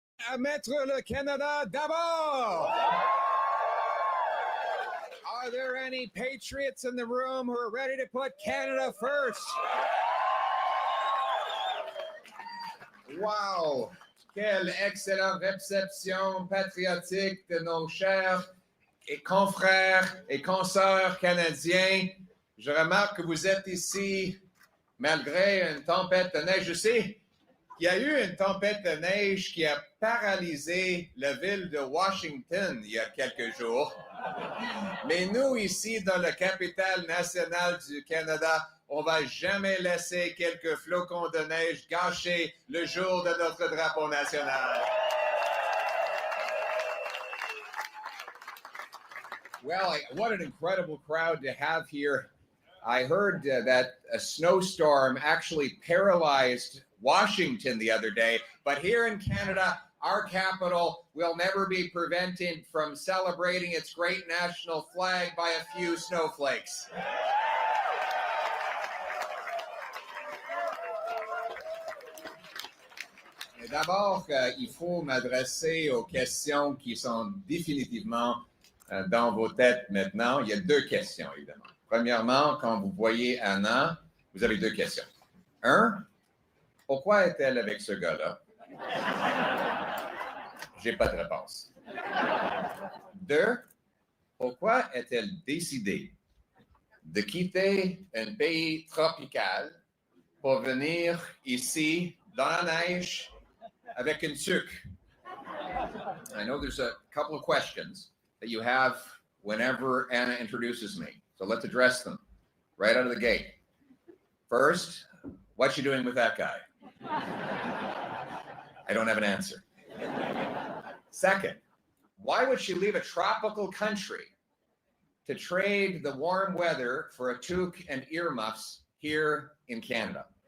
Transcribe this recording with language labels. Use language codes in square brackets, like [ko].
[fr] À mettre le Canada d'abord! [en] Are there any patriots in the room who are ready to put Canada first? Wow! [fr] Quelle excellente réception patriotique de nos chers et confrères et consoeurs canadiens. Je remarque que vous êtes ici malgré une tempête de neige. Je sais qu'il y a eu une tempête de neige qui a paralysé la ville de Washington il y a quelques jours. Mais nous, ici, dans la capitale nationale du Canada, on ne va jamais laisser quelques flocons de neige gâcher le jour de notre drapeau national. [en] Well, what an incredible crowd to have here. I heard that a snowstorm actually paralyzed Washington the other day, but here in Canada, our capital will never be prevented from celebrating its great national flag by a few snowflakes. [fr] D'abord, il faut m'adresser aux questions qui sont définitivement dans vos têtes maintenant. Il y a deux questions, évidemment. Premièrement, quand vous voyez Anna, vous avez deux questions. Un, pourquoi est-elle avec ce gars-là? J'ai pas de réponse. Deux, pourquoi est-elle décidée de quitter un pays tropical pour venir ici dans la neige avec une tuque? [en] I know there's a couple of questions that you have whenever Anna introduces me. So let's address them right out of the gate. First, what's she doing with that guy? I don't have an answer. Second, why would she leave a tropical country to trade the warm weather for a toque and earmuffs here in Canada?